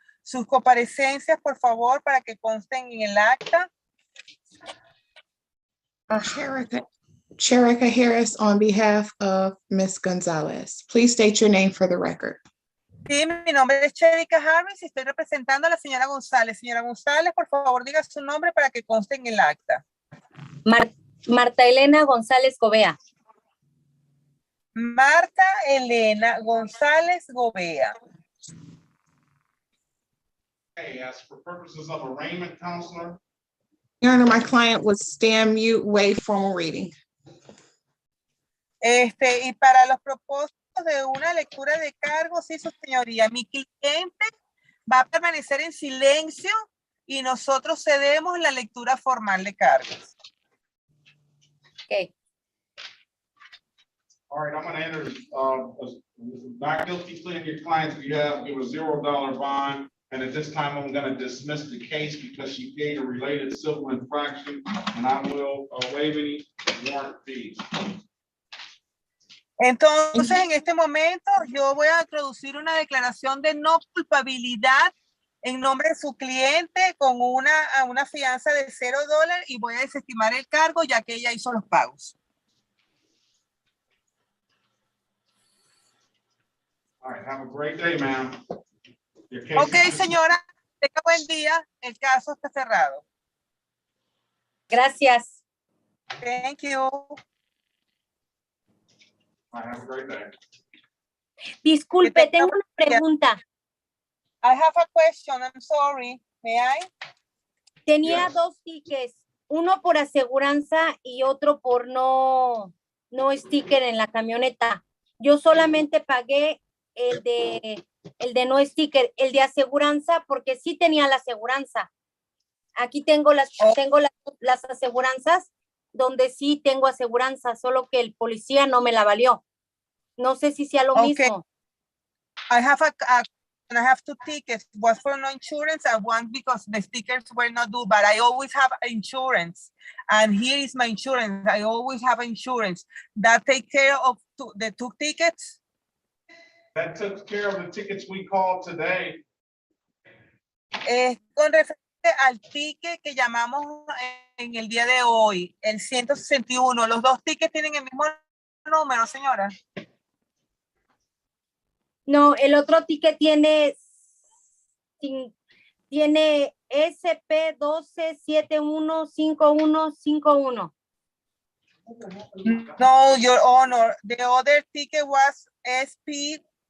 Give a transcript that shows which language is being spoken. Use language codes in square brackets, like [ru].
[es] Sus comparecencias, por favor, para que consten en el acta. [en] Cherica Harris on behalf of Ms. Gonzalez. Please state your name for the record. [es] Sí, mi nombre es Cherica Harris y estoy representando a la señora González. Señora González, por favor, diga su nombre para que conste en el acta. Marta Elena González Gobea. Marta Elena González Gobea. [en] Okay, as for purposes of arraignment, counselor. Your Honor, my client would stand mute, waive formal reading. [es] Y para los propósitos de una lectura de cargos, sí, su señoría, mi cliente va a permanecer en silencio y nosotros cedemos la lectura formal de cargos. [en] Okay. All right, I'm going to enter not guilty plea in your client's behalf. Give a $0 bond. And at this time, I'm going to dismiss the case because she paid a related civil infraction, and I will waive any warrant fees. [es] Entonces, en este momento, yo voy a introducir una declaración de no culpabilidad en nombre de su cliente con una fianza de $0 y voy a desestimar el cargo ya que ella hizo los pagos. [en] All right, have a great day, ma'am. [es] Ok, señora, tenga buen día. El caso está cerrado. Gracias. [en] Thank you. All right, have a great day. [es] Disculpe, tengo una pregunta. [en] I have a question. I'm sorry. May I? [es] Tenía dos tickets, uno por aseguranza y otro por no sticker en la camioneta. Yo solamente pagué el de no sticker, el de aseguranza, porque sí tenía la aseguranza. Aquí tengo las aseguranzas donde sí tengo aseguranza, solo que el policía no me la valió. No sé si sea lo mismo. [en] I have two tickets, one for no insurance and one because the stickers were not due, but I always have insurance. And here is my insurance. I always have insurance. That take care of the two tickets? That took care of the tickets we called today. [es] Con referente al ticket que llamamos en el día de hoy, el 161, los dos tickets tienen el mismo número, señora. No, el otro ticket tiene SP12715151. [en] No, Your Honor, the other ticket was SP